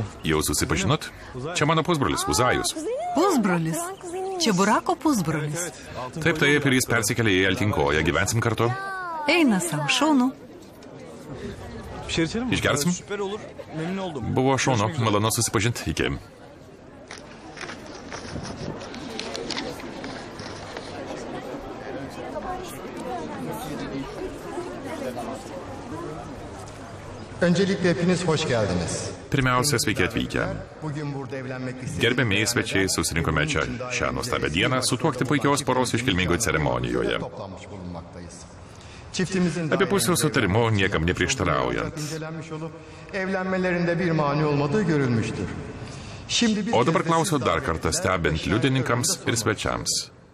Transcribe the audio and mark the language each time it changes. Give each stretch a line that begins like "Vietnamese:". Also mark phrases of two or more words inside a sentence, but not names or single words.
Lithuanian: Jau susipažinot? Čia mano pusbrolis, Uzajus. Pusbrolis. Čia Burako pusbrolis. Taip, taip, ir jis persikėlė į Altinkoją. Gyvensim kartu. Eina savo, šaunu.
Turkish: Bir şey içelim mi? İçersin mi? Süper olur. Memnun oldum.
Lithuanian: Buvo šaunu, malonu susipažinti. Iki.
Turkish: Öncelikle hepiniz hoş geldiniz.
Lithuanian: Pirmiausia, sveiki atvykę. Gerbėmiai svečiai, susirinkome čia šią nuostabią dieną sutuokti puikios poros iškilmingoje ceremonijoje. Abipusių sutarimų niekam neprieštaraujant. O dabar klausiu dar kartą stebint liudininkams ir svečiams.